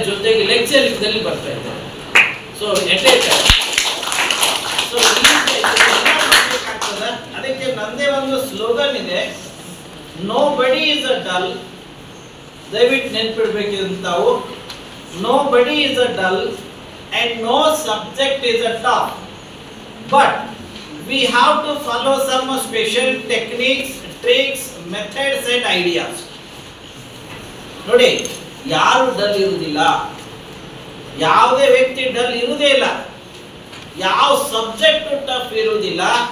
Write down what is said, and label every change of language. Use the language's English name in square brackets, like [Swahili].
[Kannada] ಜೊತೆಗೆ ಲೆಕ್ಚರಿಂಗ್ದಲ್ಲಿ ಬರ್ತಾ ಇದ್ದಾರೆ. ಸೊ ಅದಕ್ಕೆ ನಂದೇ ಒಂದು ಸ್ಲೋಗನ್ ಇದೆ, [English] Nobody is a dull. [Kannada] ದಯವಿಟ್ಟು ನೆನ್ಪಿಡ್ಬೇಕಿದೆ ತಾವು, [English] Nobody is a dull and no subject is a top, but we have to follow some special techniques, tricks, methods and ideas. [Kannada] ನೋಡಿ, ಯಾರು ಡಲ್ ಇರುವುದಿಲ್ಲ, ಯಾವುದೇ ವ್ಯಕ್ತಿ ಡಲ್ ಇರುವುದೇ ಇಲ್ಲ, ಯಾವ ಸಬ್ಜೆಕ್ಟ್ ಟಫ್ ಇರುವುದಿಲ್ಲ.